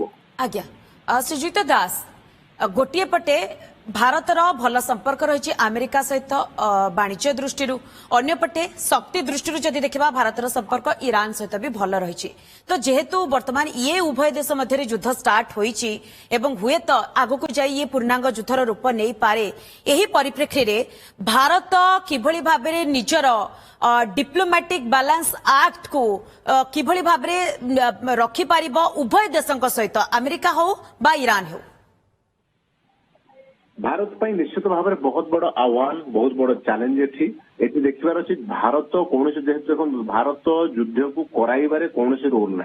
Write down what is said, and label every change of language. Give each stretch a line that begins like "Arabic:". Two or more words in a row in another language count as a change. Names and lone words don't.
Odia: ଆଜ୍ଞା ଶ୍ରୀଯୁକ୍ତ ଦାସ, ଗୋଟିଏ ପଟେ ଭାରତର ଭଲ ସମ୍ପର୍କ ରହିଛି ଆମେରିକା ସହିତ ବାଣିଜ୍ୟ ଦୃଷ୍ଟିରୁ, ଅନ୍ୟପଟେ ଶକ୍ତି ଦୃଷ୍ଟିରୁ ଯଦି ଦେଖିବା ଭାରତର ସମ୍ପର୍କ ଇରାନ ସହିତ ବି ଭଲ ରହିଛି। ତ ଯେହେତୁ ବର୍ତ୍ତମାନ ଇଏ ଉଭୟ ଦେଶ ମଧ୍ୟରେ ଯୁଦ୍ଧ ଷ୍ଟାର୍ଟ ହୋଇଛି ଏବଂ ହୁଏତ ଆଗକୁ ଯାଇ ଇଏ ପୂର୍ଣ୍ଣାଙ୍ଗ ଯୁଦ୍ଧର ରୂପ ନେଇପାରେ, ଏହି ପରିପ୍ରେକ୍ଷୀରେ ଭାରତ କିଭଳି ଭାବରେ ନିଜର
English: diplomatic balance act
Odia: को किभଳି ଭାବରେ ରଖିପାରିବ ଉଭୟ ଦେଶଙ୍କ ସହିତ ଆମେରିକା ହଉ ବା ଇରାନ ହଉ? ଭାରତ ପାଇଁ ନିଶ୍ଚିତ ଭାବରେ ବହୁତ ବଡ ଆହ୍ୱାନ, ବହୁତ ବଡ ଚ୍ୟାଲେଞ୍ଜ ଏଠି ଦେଖିବାର ଅଛି। ଭାରତ କୌଣସି ଯେହେତୁ ଦେଖନ୍ତୁ ଭାରତ ଯୁଦ୍ଧକୁ କରାଇବାରେ କୌଣସି ରୋଲ ନାହିଁ।